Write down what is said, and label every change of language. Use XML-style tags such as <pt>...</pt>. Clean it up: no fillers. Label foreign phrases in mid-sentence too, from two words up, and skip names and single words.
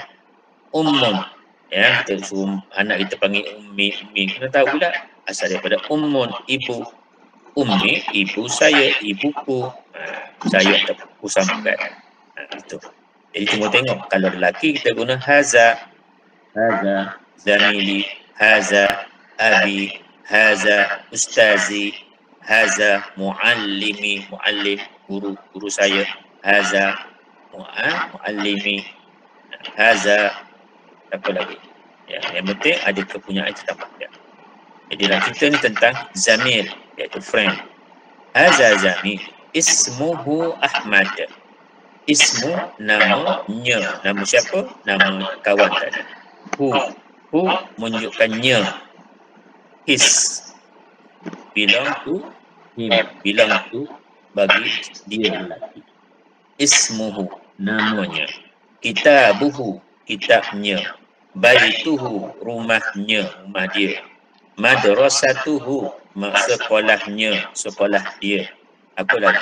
<ms>Ummun, ya, kita suruh anak kita panggil ummi, kena tahu pula asal daripada ummun, ibu. Ummi, ibu saya, ibuku. Saya ataupun sambungan. Itu. Jadi cuma tengok, kalau lelaki kita guna</ms> <ar>هذا زميلي هذا أبي هذا أستاذي هذا معلمي,</ar> <ms>muallim, guru saya,</ms> <ar>هذا معلمي,</ar> <ms>haza apa lagi. Ya, yang penting ada kepunyaan kita tambah. Ya. Jadi dalam kita ni tentang zamil, iaitu friend.</ms> <ar>هذا زميل اسمه أحمد.</ar> <ms>Ismu, namanya. Nama siapa? Nama kawan tadi. Hu menunjukkannya.</ms> <en>His, belong to him, belong to</en> <ms>bagi dia lelaki. Ismuhu, namanya. Kitabuhu, kitabnya. Baituhu, rumahnya, rumah dia. Madrasatuhu, sekolahnya, sekolah dia. Apa lagi?</ms>